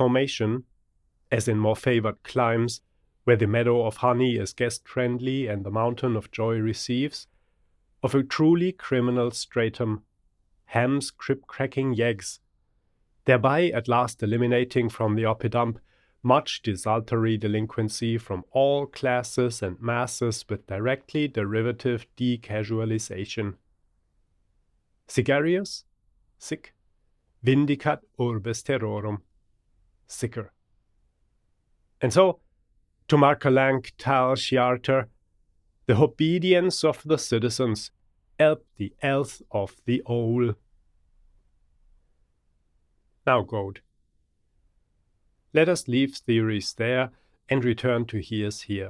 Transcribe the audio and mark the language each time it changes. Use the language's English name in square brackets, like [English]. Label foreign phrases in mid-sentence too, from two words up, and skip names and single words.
[English] formation, as in more favored climes, where the meadow of honey is guest-friendly and the mountain of joy receives, of a truly criminal stratum, Ham's crib-cracking yeggs, thereby at last eliminating from the oppidump much desultory delinquency from all classes and masses with directly derivative decasualization. [Latin] Sigarius, sic, vindicat urbes terrorum, [English] sicker. And so, to Markelank tal Sjarter, the obedience of the citizens help the health of the owl. Now, Goat, let us leave theories there and return to here's here.